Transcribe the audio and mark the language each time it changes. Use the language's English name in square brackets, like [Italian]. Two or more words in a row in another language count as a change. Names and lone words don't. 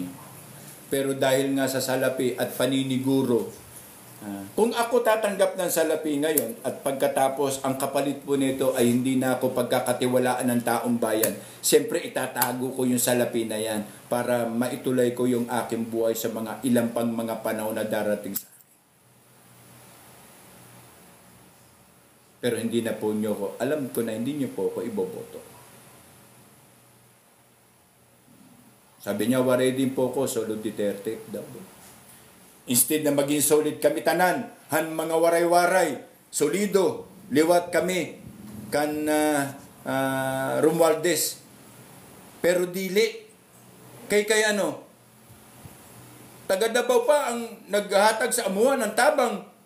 [Filipino] Pero dahil nga sa salapi at paniniguro, kung ako tatanggap ng salapi ngayon at pagkatapos ang kapalit po nito ay hindi na ako pagkakatiwalaan ng taong bayan, siyempre itatago ko yung salapi na yan para maituloy ko yung aking buhay sa mga ilang pang mga panahon na darating sa akin. Pero hindi na po nyo ko, alam ko na hindi nyo po ako iboboto. Sabi niya, waray din po ko, solo Duterte. [Waray] Instead na maging solid kami tanan, han mga waray-waray, solido, liwat kami, kan Romualdez. [Cebuano] Pero dili, kay ano, taga Davao pa ang naghahatag sa amuhan ng tabang.